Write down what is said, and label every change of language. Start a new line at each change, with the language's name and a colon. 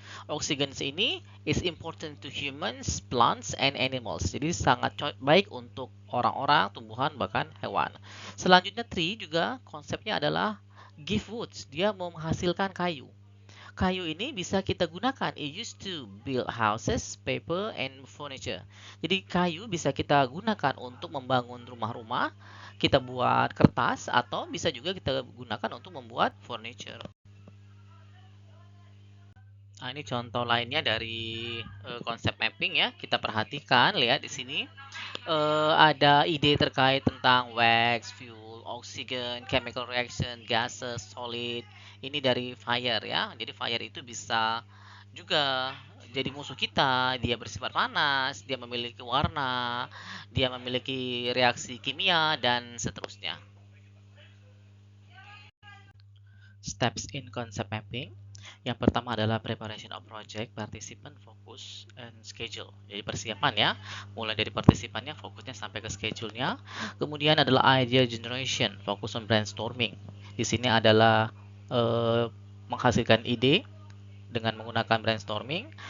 Indonesian: Oksigen ini
English: is important to humans, plants, and animals.
Indonesian: Jadi sangat baik untuk orang-orang, tumbuhan, bahkan hewan. Selanjutnya tree juga konsepnya adalah
English: give woods.
Indonesian: Dia menghasilkan kayu. Kayu ini bisa kita gunakan.
English: It used to build houses, paper, and furniture.
Indonesian: Jadi kayu bisa kita gunakan untuk membangun rumah-rumah, kita buat kertas, atau bisa juga kita gunakan untuk membuat furniture. Nah, ini contoh lainnya dari konsep mapping ya. Kita perhatikan, lihat di sini ada ide terkait tentang wax, fuel, oxygen, chemical reaction, gases, solid. Ini dari fire ya. Jadi fire itu bisa juga jadi musuh kita. Dia bersifat panas, dia memiliki warna, dia memiliki reaksi kimia dan seterusnya.
English: Steps in concept mapping.
Indonesian: Yang pertama adalah
English: preparation of project, participant, focus, and schedule.
Indonesian: Jadi persiapan ya, mulai dari partisipannya, fokusnya sampai ke schedule-nya. Kemudian adalah
English: idea generation, fokus on brainstorming.
Indonesian: Di sini adalah menghasilkan ide dengan menggunakan brainstorming.